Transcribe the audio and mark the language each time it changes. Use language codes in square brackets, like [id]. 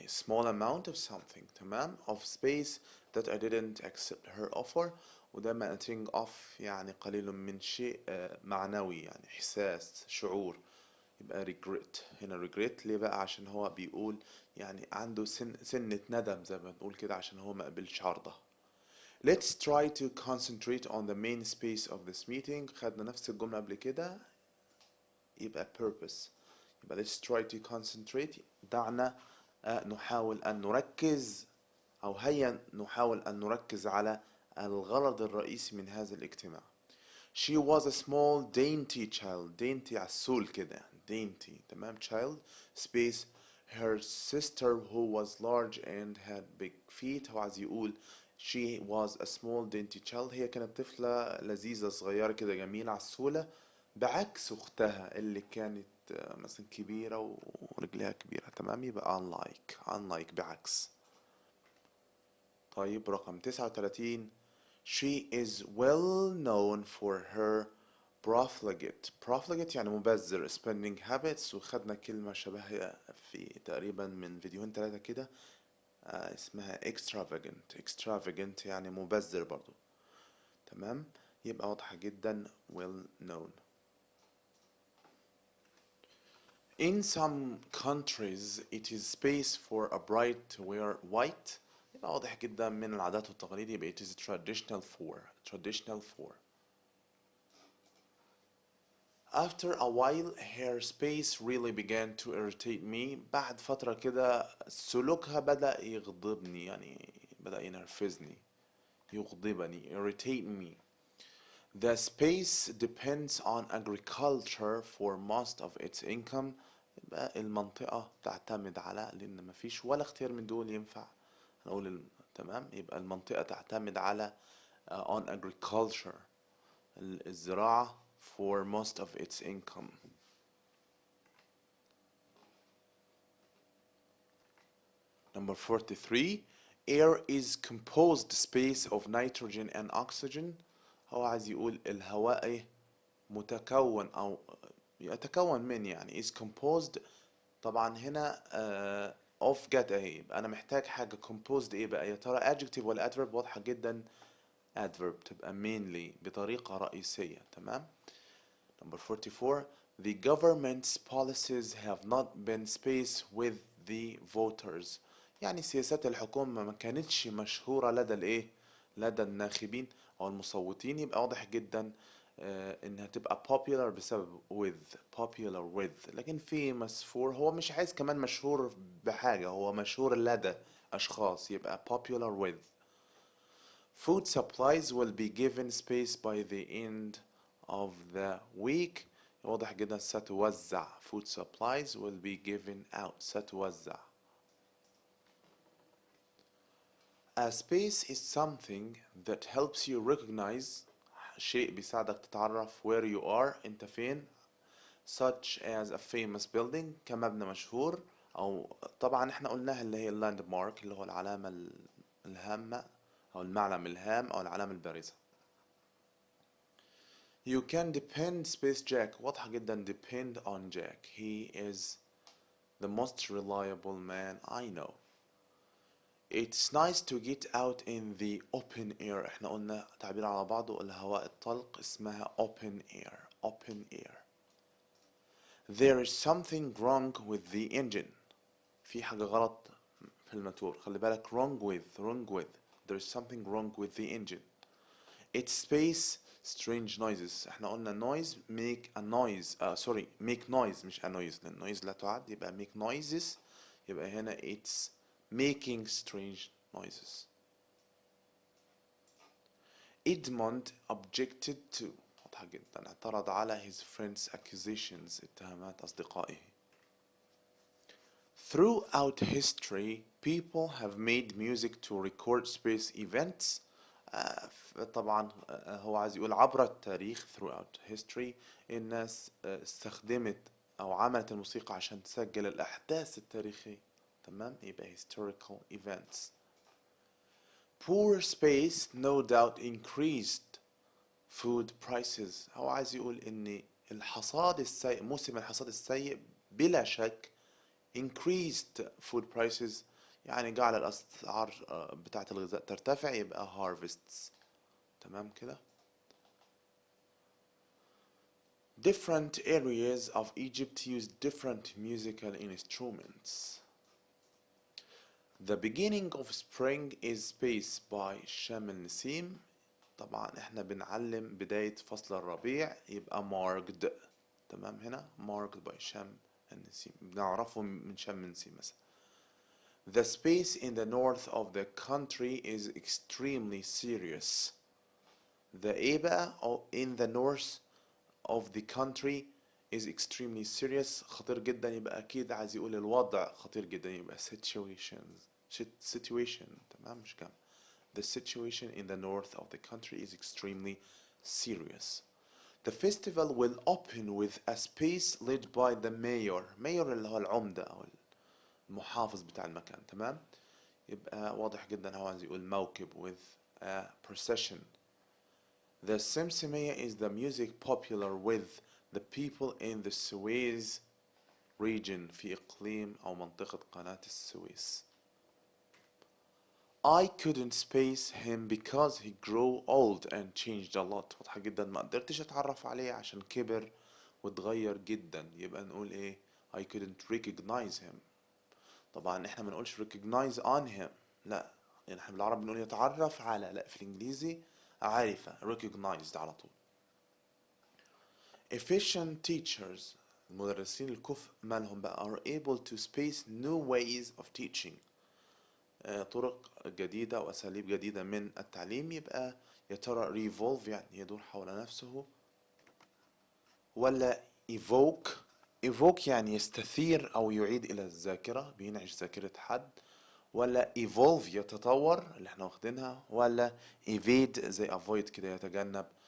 [en] small amount of something. [ar] تمام. [en] of space that I didn't accept her offer. [ar] ودايما [en] a thing of [ar] يعني قليل من شيء معنوي، يعني إحساس شعور. يبقى regret. هنا regret ليه بقى؟ عشان هو بيقول يعني عنده سنة ندم زي ما بنقول كده، عشان هو ما قبلش عرضه. [en] Let's try to concentrate on the main space of this meeting. [ar] خدنا نفس الجملة قبل كده، يبقى purpose. يبقى [en] let's try to concentrate، [ar] دعنا نحاول أن نركز، أو هيا نحاول أن نركز على الغرض الرئيسي من هذا الاجتماع. [en] She was a small dainty child. [ar] dainty عسول كده يعني dainty، تمام. [en] child space her sister who was large and had big feet. [ar] هو عايز يقول [en] she was a small dainty child، [ar] هي كانت طفلة لذيذة صغيرة كده جميلة عسولة، بعكس أختها اللي كانت مثلا كبيرة ورجليها كبيرة، تمام. يبقى unlike بعكس. طيب رقم 39. [en] She is well known for her profligate [ar] يعني مبذر [en] spending habits. [ar] وخدنا كلمة شبهها في تقريبا من فيديوهين 3 كده، اسمها extravagant يعني مبذر برضو، تمام. يبقى واضحة جدا well known. [en] In some countries it is space for a bride to wear white. [ar] يبقى واضح جدا من العادات والتقاليد، يبقى [en] it is traditional for. After a while her space really began to irritate me. [ar] بعد فترة كده سلوكها بدأ يغضبني، يعني بدأ ينرفزني، يغضبني [en] irritate me. The space depends on agriculture for most of its income. [ar] يبقى المنطقة تعتمد على، لأن مفيش ولا اختيار من دول ينفع نقول تمام. يبقى المنطقة تعتمد على on agriculture الزراعة [en] for most of its income. Number 43. Air is composed space of nitrogen and oxygen. [ar] هو عايز يقول الهواء متكون أو يتكون من، يعني is composed. طبعا هنا of جت اهي، يبقى أنا محتاج حاجة composed إيه بقى؟ يا ترى adjective ولا adverb؟ واضحة جدا adverb، تبقى mainly بطريقة رئيسية، تمام. [en] Number 44. The government's policies have not been space with the voters. [ar] يعني سياسات الحكومة ما كانتش مشهورة لدى الايه؟ لدى الناخبين او المصوتين. يبقى واضح جدا انها تبقى popular بسبب popular with. لكن في مسفور، هو مش عايز كمان مشهور بحاجة، هو مشهور لدى اشخاص، يبقى popular with. [en] Food supplies will be given space by the end of the week. [ar] واضح جدا ستوزع. [en] Food supplies will be given out. [ar] ستوزع. [en] A space is something that helps you recognize. [ar] شيء بيساعدك تتعرف [en] where you are، [ar] انت فين. [en] Such as a famous building، [ar] كمبنى مشهور. او طبعا احنا قلناها اللي هي landmark، اللي هو العلامة الهامة او المعلم الهام او العلامة البارزة. [en] You can depend space Jack. [ar] واضحة جدا [en] depend on Jack. He is the most reliable man I know. It's nice to get out in the open air. [ar] احنا قلنا تعبير على بعضه الهواء الطلق اسمها open air. [en] There is something wrong with the engine. [ar] في حاجة غلط في الماتور. خلي بالك [en] wrong with. There is something wrong with the engine. It's space strange noises. [ar] احنا قلنا [en] noise make a noise make noise مش a noise، [ar] لأن [en] noise [ar] لا تعد. [en] يبقى make noises، [ar] يبقى هنا [en] it's making strange noises. Edmund objected to. [ar] واضحة جدا اعترض على [en] his friend's accusations، [ar] اتهامات أصدقائه. [en] Throughout history people have made music to record space events. [ar] طبعا هو عايز يقول عبر التاريخ [en] throughout history [ar] الناس استخدمت أو عملت الموسيقى عشان تسجل الأحداث التاريخية، تمام. [en] يبقى historical events. Poor space no doubt increased food prices. [ar] هو عايز يقول إن الحصاد السيء، موسم الحصاد السيء بلا شك [en] increased food prices، [ar] يعني جعل الأسعار بتاعة الغذاء ترتفع. يبقى harvests، تمام كده. [en] Different areas of Egypt use different musical instruments. The beginning of spring is spaced by شام النسيم. [ar] طبعا احنا بنعلم بداية فصل الربيع يبقى marked. تمام، هنا [en] marked by [ar] شام النسيم، بنعرفه من شام النسيم مثلا. [en] The space in the north of the country is extremely serious. [ar] The ايه بقى [en] in the north of the country is extremely serious، [ar] خطير جدا، يبقى أكيد عايز يقول الوضع خطير جدا، يبقى situation. تمام، مش كام. [en] The situation in the north of the country is extremely serious. The festival will open with a speech led by the mayor. [ar] mayor اللي هو العمدة أو المحافظ بتاع المكان. تمام، يبقى واضح جدا هو عايز يقول موكب [en] with a procession. The سمسمية is the music popular with the people in the Suez region [ar] في إقليم أو منطقة قناة السويس. [en] I couldn't space him because he grew old and changed a lot. [ar] واضحة جدا، ما قدرتش أتعرف عليه عشان كبر واتغير جدا، يبقى نقول إيه؟ [en] I couldn't recognize him. [ar] طبعا إحنا ما نقولش [en] recognize on him، [ar] لا، يعني إحنا بالعربي بنقول يتعرف على، لا في الإنجليزي عارفة recognized على طول. [en] Efficient teachers، [ar] المدرسين الكفء مالهم بقى [en] are able to space new ways of teaching. [ar] طرق جديدة وأساليب جديدة من التعليم، يبقى يا ترى revolve يعني يدور حول نفسه، ولا evoke يعني يستثير أو يعيد إلى الذاكرة، بينعش ذاكرة حد، ولا evolve يتطور اللي احنا واخدينها، ولا evade زي avoid كده يتجنب.